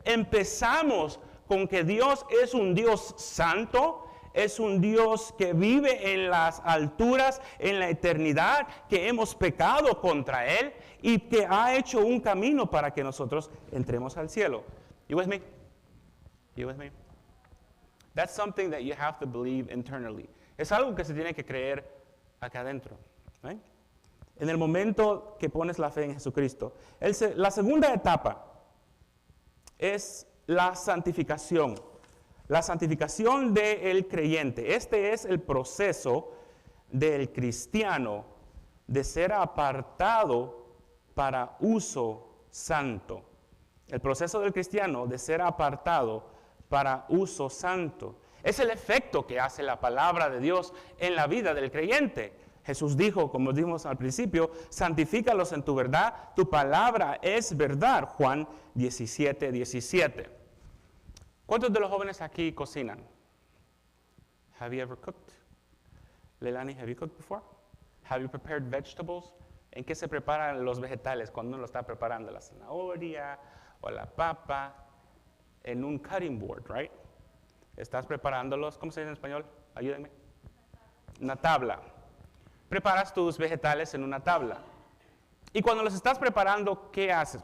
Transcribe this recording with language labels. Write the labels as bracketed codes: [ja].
[es] Empezamos con que Dios es un Dios santo, es un Dios que vive en las alturas, en la eternidad, que hemos pecado contra Él y que ha hecho un camino para que nosotros entremos al cielo. [en] You with me? You with me? That's something that you have to believe internally. [es] Es algo que se tiene que creer acá adentro. [en] Right? [es] En el momento que pones la fe en Jesucristo. La segunda etapa es la santificación. La santificación del creyente. Este es el proceso del cristiano de ser apartado para uso santo. El proceso del cristiano de ser apartado para uso santo. Es el efecto que hace la palabra de Dios en la vida del creyente. Jesús dijo, como dijimos al principio, santifícalos en tu verdad, tu palabra es verdad. Juan 17:17. ¿Cuántos de los jóvenes aquí cocinan? [en] Have you ever cooked? Leilani, have you cooked before? Have you prepared vegetables? [es] ¿En qué se preparan los vegetales cuando uno lo está preparando? La zanahoria o la papa. En un [en] cutting board, right? [es] Estás preparándolos, ¿cómo se dice en español? Ayúdenme. Una tabla. Preparas tus vegetales en una tabla. Y cuando los estás preparando, ¿qué haces?